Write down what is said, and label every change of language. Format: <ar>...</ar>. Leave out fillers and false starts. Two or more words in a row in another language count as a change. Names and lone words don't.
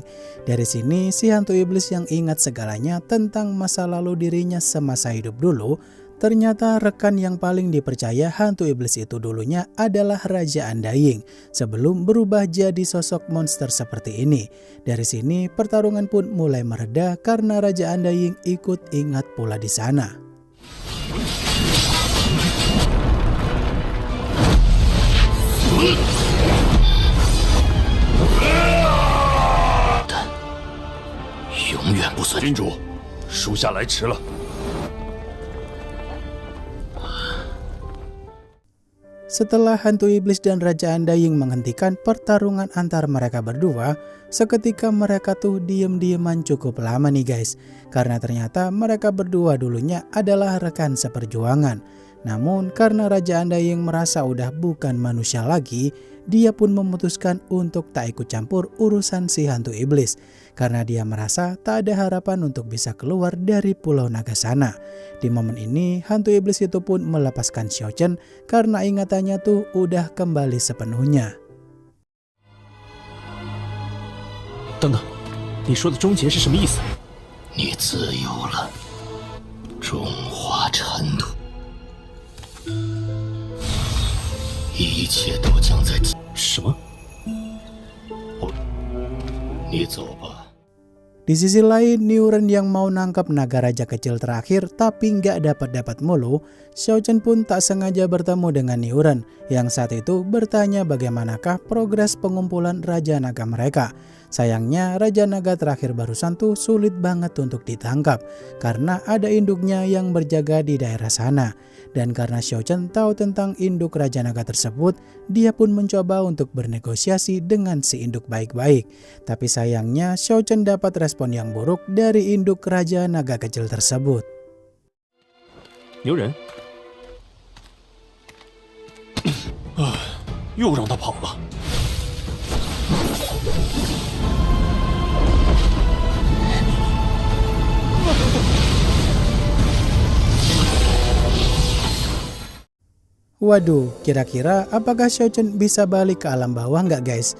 <id>Dari sini si hantu iblis yang ingat segalanya tentang masa lalu dirinya semasa hidup dulu, ternyata rekan yang paling dipercaya hantu iblis itu dulunya adalah Raja Andaying sebelum berubah jadi sosok monster seperti ini. Dari sini pertarungan pun mulai mereda karena Raja Andaying ikut ingat pula di sana.</id> <zh>君主，属下来迟了。</zh> <id>Setelah hantu iblis dan Raja Andaying menghentikan pertarungan antar mereka berdua, seketika mereka tuh diem-dieman cukup lama nih guys. Karena ternyata mereka berdua dulunya adalah rekan seperjuangan. Namun karena Raja Andaying merasa udah bukan manusia lagi, dia pun memutuskan untuk tak ikut campur urusan si hantu iblis. Karena dia merasa tak ada harapan untuk bisa keluar dari Pulau Naga sana. Di momen ini hantu iblis itu pun melepaskan Xiao Chen karena ingatannya tuh udah kembali sepenuhnya.</id> <zh>等等，你说的终结是什么意思？你自由了，中华尘土，一切都将在什么？你走吧。</zh> <id>Di sisi lain, Niuren yang mau nangkap naga raja kecil terakhir tapi nggak dapat mulu, Xiao Chen pun tak sengaja bertemu dengan Niuren yang saat itu bertanya bagaimanakah progres pengumpulan Raja Naga mereka. Sayangnya Raja Naga terakhir barusan tuh sulit banget untuk ditangkap karena ada induknya yang berjaga di daerah sana. Dan karena Xiao Chen tahu tentang induk Raja Naga tersebut, dia pun mencoba untuk bernegosiasi dengan si induk baik-baik. Tapi sayangnya Xiao Chen dapat respon yang buruk dari induk Raja Naga kecil tersebut.</id> <zh>牛人，又让他跑了。</zh> <id>Waduh, kira-kira apakah Xiao Chen bisa balik ke alam bawah nggak guys?</id>